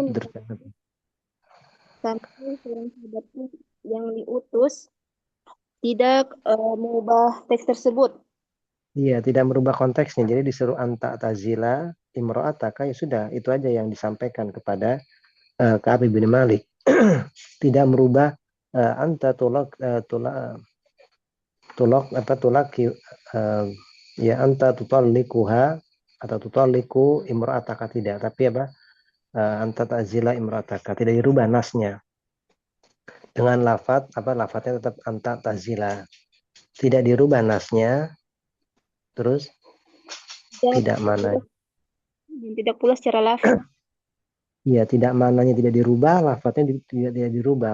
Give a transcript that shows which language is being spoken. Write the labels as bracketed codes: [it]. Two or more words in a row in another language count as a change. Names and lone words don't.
[id] Adapun sampai seorang sahabat yang diutus tidak mengubah teks tersebut. Iya, tidak merubah konteksnya. Jadi disuruh [ar] أن تعتزل امرأتك, [id] ya sudah, itu aja yang disampaikan kepada Ka'ab bin Malik. Tidak merubah anta tulak apa tulak ya [ar] أن تطلقها [id] atau [ar] تطلق امرأتك, [id] tidak, tapi apa [ar] أن تعتزل امرأتك, [id] tidak dirubah nasnya dengan lafadznya tetap [ar] أن تعتزل, [id] tidak dirubah nasnya, terus Tidak, tidak mana. tidak pula secara lafaz. Iya, tidak mananya tidak dirubah, lafadznya tidak dirubah.